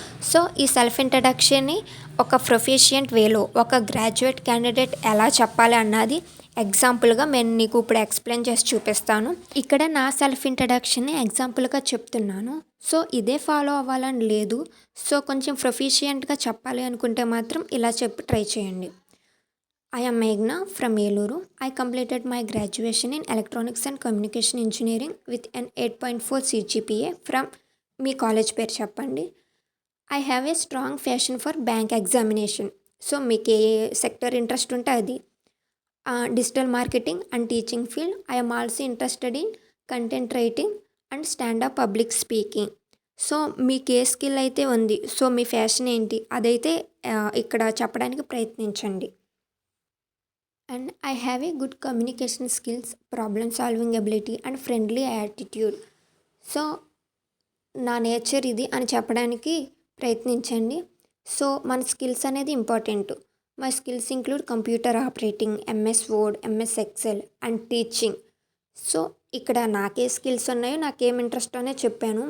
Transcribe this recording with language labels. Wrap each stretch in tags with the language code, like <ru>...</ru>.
<te>So ఈ self ఇంట్రడక్షన్ని ఒక proficient వేలో ఒక గ్రాడ్యుయేట్ క్యాండిడేట్ ఎలా చెప్పాలి అన్నది ఎగ్జాంపుల్గా నేను నీకు ఇప్పుడు ఎక్స్ప్లెయిన్ చేసి చూపిస్తాను. ఇక్కడ నా సెల్ఫ్ ఇంట్రడక్షన్ని ఎగ్జాంపుల్గా చెప్తున్నాను. సో ఇదే ఫాలో అవ్వాలని లేదు. సో కొంచెం ప్రొఫిషియంట్గా చెప్పాలి అనుకుంటే మాత్రం ఇలా చెప్పి ట్రై చేయండి.</te> <en>I am Meghna from Eluru. I completed my graduation in Electronics and Communication Engineering with an 8.4 CGPA from</en> <te>మీ college పేరు చెప్పండి.</te> <en>I have a strong passion for bank examination.</en> <te>So మీకు ఏ సెక్టర్ ఇంట్రెస్ట్ ఉంటే అది. Digital marketing and teaching field.</te> <en>I am also interested in content writing and standup public speaking.</en> <te>So మీకు ఏ skill అయితే ఉంది, so మీ fashion ఏంటి అదైతే ఇక్కడ చెప్పడానికి ప్రయత్నించండి.</te> <en>And I have a good communication skills, problem solving ability and friendly attitude.</en> <te>So నా nature ఇది అని చెప్పడానికి ప్రయత్నించండి. సో మన స్కిల్స్ అనేది important.</te> <en>My skills include computer operating, MS Word, MS Excel and teaching.</en> <te>So ఇక్కడ నాకే స్కిల్స్ ఉన్నాయో నాకేం ఇంట్రెస్ట్ అనే చెప్పాను.</te>